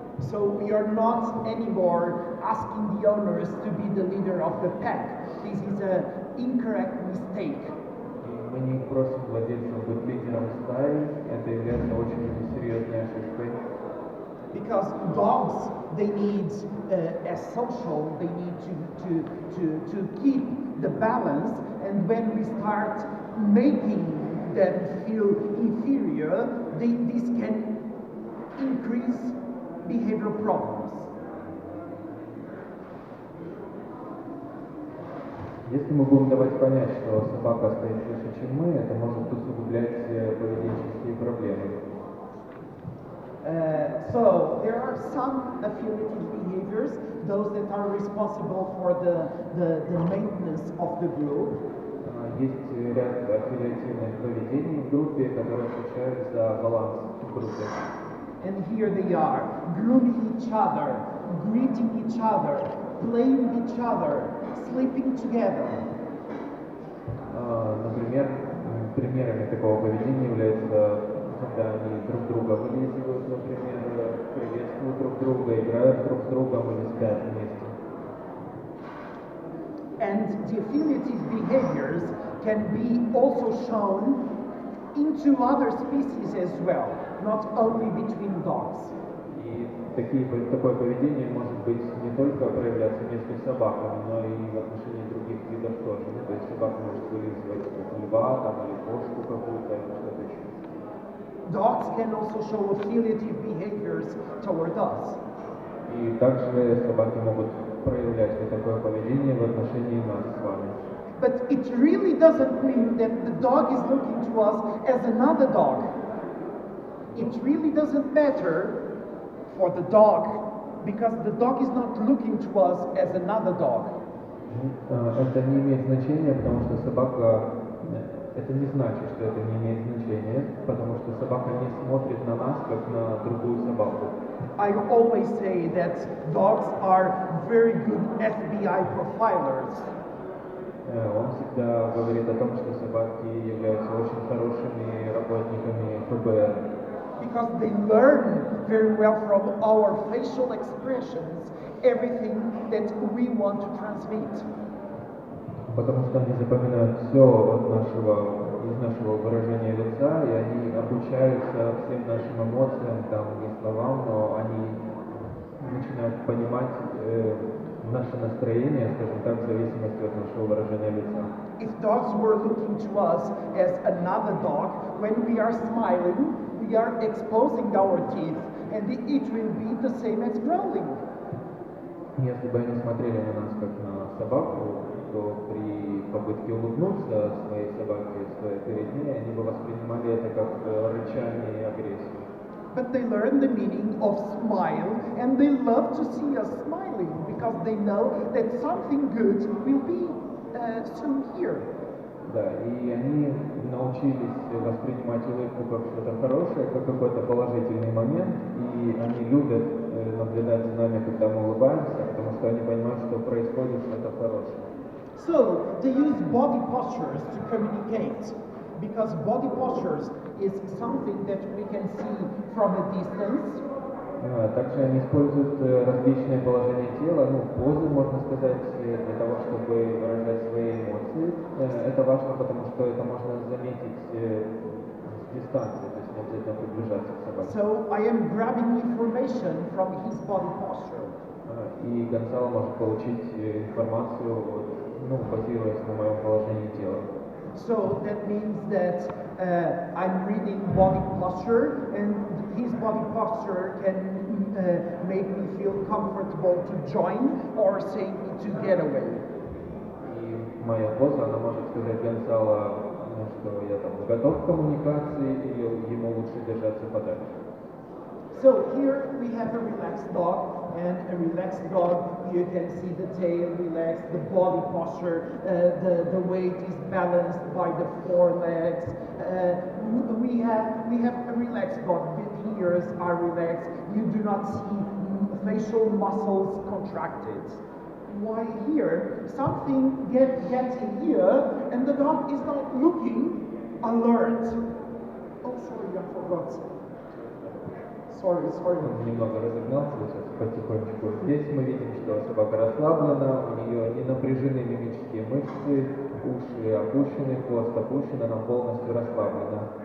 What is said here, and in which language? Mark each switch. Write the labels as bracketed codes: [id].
[en] So we are not anymore asking the owners to be the leader of the pack. This is an incorrect mistake. [ru] Мы не просим владельцев быть лидером стаи, это является очень серьезной ошибкой. [en] Because dogs, they need as social, they need to keep the balance, and when we start making them feel inferior, this can increase behavioral problems. [ru] Если мы будем давать понять, что собака стоит выше, чем мы, это может усугублять поведенческие проблемы. [en] So there are some affiliative behaviors, those that are responsible for the maintenance of the group. [ru] Есть ряд аффилиативных поведений в группе, которые отвечают за баланс в группе. [en] And here they are, grooming each other, greeting each other, playing each other, sleeping together. [ru] Например, примерами такого поведения являются, когда они друг друга вылизывают, например, приветствуют друг друга, играют друг с другом или спят вместе. [en] And the affiliative behaviors can be also shown into other species as well, not only between dogs. [ru] И такое поведение может быть не только проявляться между собаками, но и в отношении других видов тоже. Ну, то есть собака может вылизывать льва там, или кошку какую-то, или что-то еще. [en] Dogs can also show affiliative behaviors toward us. [ru] И также собаки могут проявлять вот такое поведение в отношении нас с вами. [en] But it really doesn't mean that the dog is looking to us as another dog. It really doesn't matter for the dog, because the dog is not looking to us as another dog. [ru] Это не имеет значения, потому что собака, это не значит, что это не имеет значения, потому что собака не смотрит на нас, как на другую собаку. [en] I always say that dogs are very good FBI profilers. [ru] Он всегда говорит о том, что собаки являются очень хорошими работниками ФБР. [en] Because they learn very well from our facial expressions everything that we want to transmit. [ru] Потому что они запоминают все из нашего выражения лица, и они обучаются всем нашим эмоциям, там, не словам, но они начинают понимать наше настроение, скажем так, в зависимости от нашего выражения лица. [en] If dogs were looking to us as another dog, when we are smiling, we are exposing our teeth, and it will be the same as growling. [ru] Если бы они смотрели на нас как на собаку, то при попытке улыбнуться своей собаке, своей перед ней, они бы воспринимали это как рычание и агрессию. [en] But they learn the meaning of smile, and they love to see us smiling because they know that something good will be soon here. [ru] Да, и они научились воспринимать улыбку как что-то хорошее, как какой-то положительный момент, и они любят наблюдать за нами, когда мы улыбаемся, потому что они понимают, что происходит что-то хорошее. [en] So they use body postures to communicate, because body postures is something that we can see from a distance. [ru] Также они используют различные положения тела, позы, можно сказать, для того, чтобы выражать свои эмоции. Это важно, потому что это можно заметить с дистанции, то есть не обязательно приближаться к собаке. [en] So I am grabbing information from his body posture. [ru] И Гонсало может получить информацию, базируясь на моем положении тела. [en] So that means that I'm reading body posture, and his body posture can make me feel comfortable to join or say me to get away. [ru] И моя поза, она может сказать Гонсало, что я там готов к коммуникации, или ему лучше держаться подальше. [en] So here we have a relaxed dog, and a relaxed dog, you can see the tail relaxed, the body posture, the weight is balanced by the forelegs. We have a relaxed dog, the ears are relaxed, you do not see facial muscles contracted. Why here, something gets in here, and the dog is not looking alert. Oh, sorry, I forgot. Sorry. [ru] Он немного разогнался сейчас потихонечку. Здесь мы видим, что собака расслаблена, у нее не напряжены мимические мышцы, уши опущены, хвост опущен, она полностью расслаблена.